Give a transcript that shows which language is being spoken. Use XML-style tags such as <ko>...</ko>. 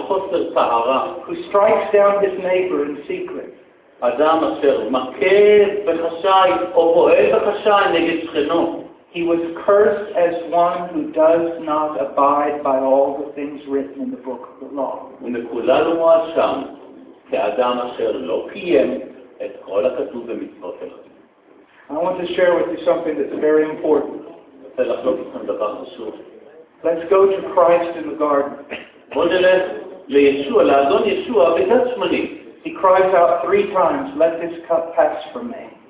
<en>Who strikes down his neighbor in secret.</en> <he>אדם אשר מכה בחשאי או פועל בחשאי נגד שכנו.</he> <en>He was cursed as one who does not abide by all the things written in the book of the law.</en> <he>ונקוללו מואשם כאדם אשר לא קיים את כל הכתוב במצוות אלוהים.</he> <en>I want to share with you something that's very important. Let's go to Christ in the garden. He cries out three times, "Let this cup pass from me."</en>